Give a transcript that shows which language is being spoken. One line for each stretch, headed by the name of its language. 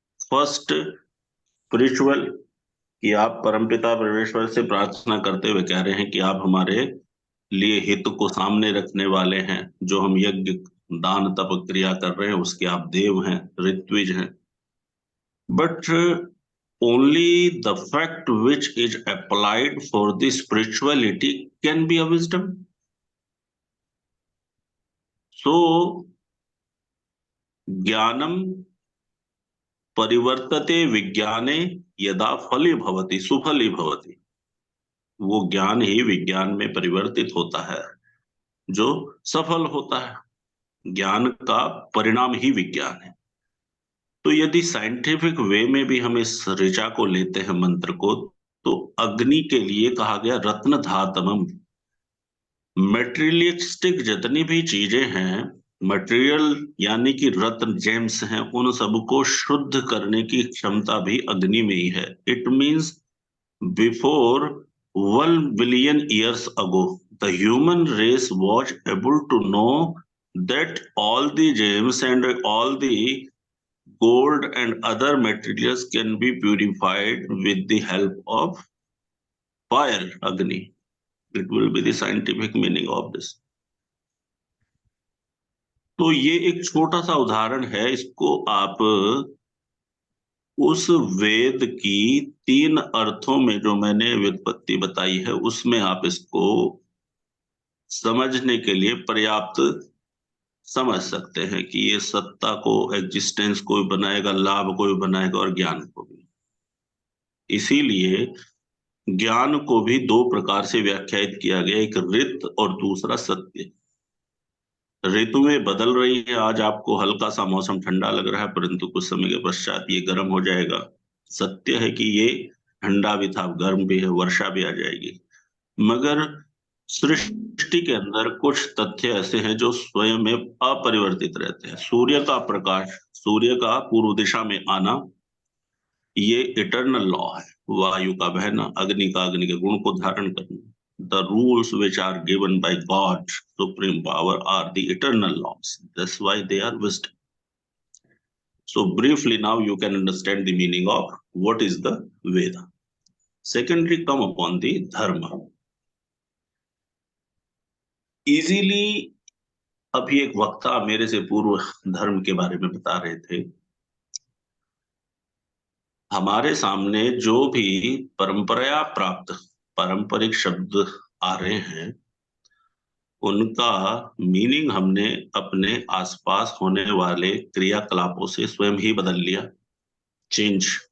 Hindi: First, spiritual, कि आप परमपिता परमेश्वर से प्रार्थना करते हुए कह रहे हैं कि आप हमारे लिए हित को सामने रखने वाले हैं। जो हम यज्ञ, दान, तप क्रिया कर रहे हैं उसके आप देव हैं, ऋत्विज हैं। But
English: only the fact which is applied for the spirituality can be a wisdom.
Sanskrit: So ज्ञानम परिवर्तते विज्ञाने यदा फली भवति सुफली भवति।
Hindi: वो ज्ञान ही विज्ञान में परिवर्तित होता है जो सफल होता है। ज्ञान का परिणाम ही विज्ञान है। तो यदि साइंटिफिक वे में भी हम इस ऋचा को लेते हैं मंत्र को, तो अग्नि के लिए कहा गया रत्न धातमम। मेटेरियलिस्टिक जितनी भी चीजें हैं, मटेरियल यानी कि रत्न जेम्स हैं, उन सबको शुद्ध करने की क्षमता भी अग्नि में ही है।
English: It means before 1 billion years ago the human race was able to know that all the gems and all the gold and other materials can be purified with the help of fire, agni. It will be the scientific meaning of this.
Hindi: तो ये एक छोटा सा उदाहरण है। इसको आप उस वेद की 3 अर्थों में जो मैंने व्युत्पत्ति बताई है उसमें आप इसको समझने के लिए पर्याप्त समझ सकते हैं कि ये सत्ता को, एग्जिस्टेंस को भी बनाएगा, लाभ को भी बनाएगा और ज्ञान को भी। इसीलिए ज्ञान को भी 2 प्रकार से व्याख्यायित किया गया, एक ऋत और दूसरा सत्य। ऋतुएं बदल रही है। आज आपको हल्का सा मौसम ठंडा लग रहा है, परंतु कुछ समय के पश्चात ये गर्म हो जाएगा। सत्य है कि ये ठंडा भी था, गर्म भी है, वर्षा भी आ जाएगी। मगर सृष्टि के अंदर कुछ तथ्य ऐसे हैं जो स्वयं में अपरिवर्तित रहते हैं। सूर्य का प्रकाश, सूर्य का पूर्व दिशा में आना, ये इटर्नल लॉ है। वायु का बहना, अग्नि का अग्नि के गुण को धारण करना,
English: the rules which are given by God, supreme power, are the eternal laws. That's why they are wisdom. So briefly now you can understand the meaning of what is the Veda. Secondly, come upon the dharma.
Hindi: Easily अभी एक वक्ता मेरे से पूर्व धर्म के बारे में बता रहे थे। हमारे सामने जो भी परंपरा प्राप्त पारंपरिक शब्द आ रहे हैं, उनका मीनिंग हमने अपने आसपास होने वाले क्रियाकलापों से स्वयं ही बदल लिया, चेंज।